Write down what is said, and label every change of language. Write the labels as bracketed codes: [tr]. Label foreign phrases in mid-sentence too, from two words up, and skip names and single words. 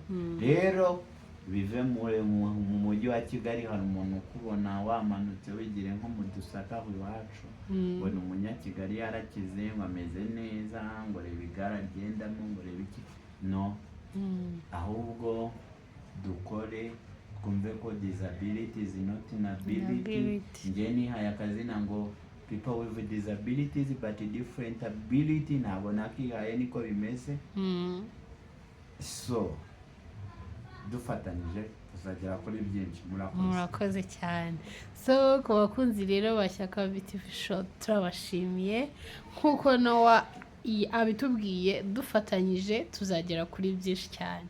[rw] Rero bive mu mujyi wa Kigali, hari umuntu ukubona wamanutse wigire nko mu Dusaka iwacu, ngo ni umunyakigali yarakize, ngo ameze neza, ngo reba igare agendamo, ngo reba iki. No, ahubwo dukore twumve ko [en] disability is not inability. [rw] Njye nihaye akazina ngo [en] people with disabilities but different ability, [rw] ntabwo nakihaye niko bimeze. So dufatanyije tuzagera kuri byinshi. Murakoze cyane. So ku bakunzi rero ba Shyaka TV Show turabashimiye, nkuko Noah abitubwiye, dufatanyije tuzagera kuri byinshi cyane.